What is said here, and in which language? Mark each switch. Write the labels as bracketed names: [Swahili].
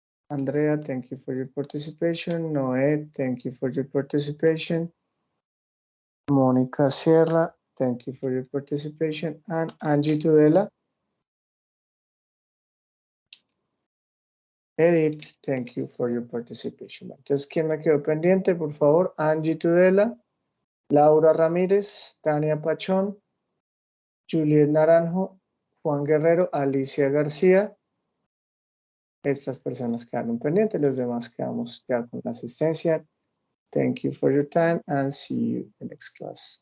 [English] Andrea, thank you for your participation. Noé, thank you for your participation. Mónica Sierra, thank you for your participation. And Angie Tudela. Edith, thank you for your participation. [Spanish] Entonces, ¿quién me quedó pendiente? Por favor, Angie Tudela, Laura Ramírez, Tania Pachón, Juliet Naranjo, Juan Guerrero, Alicia García. Estas personas quedaron pendientes, los demás quedamos ya con la asistencia. [English] Thank you for your time and see you in the next class.